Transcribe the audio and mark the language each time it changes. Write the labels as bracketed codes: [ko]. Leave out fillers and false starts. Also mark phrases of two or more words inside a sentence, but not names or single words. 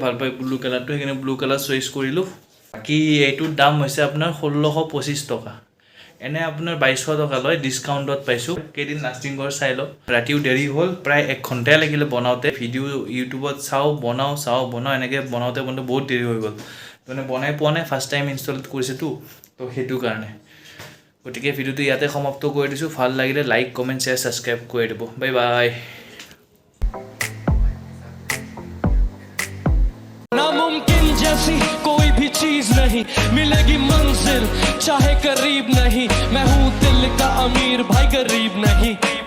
[as] ভাল পায় [en] blue colourটো [as] সেইকাৰণে [en] blue colour choice [as] কৰিলোঁ বাকী এইটোৰ দাম হৈছে আপোনাৰ 1625 টকা এনে আপোনাৰ 2200 টকা লয় ডিছকাউণ্টত পাইছোঁ কেইদিন লাষ্টিং কৰে চাই লওক ৰাতিও দেৰি হ'ল প্ৰায় 1 ঘণ্টাই লাগিলে বনাওঁতে ভিডিঅ' ইউটিউবত চাওঁ বনাওঁ এনেকৈ বনাওঁতে বহুত দেৰি হৈ গ'ল মানে বনাই পোৱা নাই [en] first time install [as] কৰিছেতো তো সেইটো কাৰণে গতিকে ভিডিঅ'টো ইয়াতে সমাপ্ত কৰি দিছোঁ ভাল লাগিলে [en] like comment share subscribe [as] কৰি দিব [en] bye bye [hi] नामुमकिन जैसी कोई भी चीज नहीं मिलेगी मंजिल चाहे करीब नहीं मैं हूँ दिल का अमीर भाई गरीब नहीं